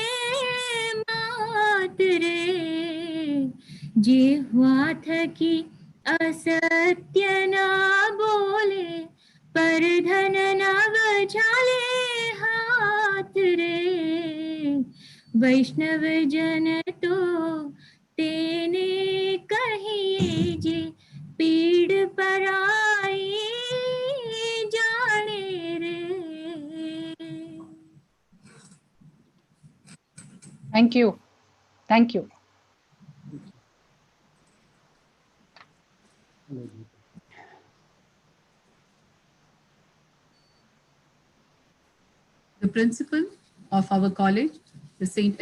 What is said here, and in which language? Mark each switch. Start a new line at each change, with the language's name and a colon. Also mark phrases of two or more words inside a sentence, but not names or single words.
Gujarati: માત રે જે હુઆ થકી અસત્ય ના બોલે પર ધન નવ ઝાલે હાથ રે વૈષ્ણવ જન તો તેને કહી જે પીડ પરાઈ જાણે રે
English: Thank you. Thank you. The principal of our college, the St.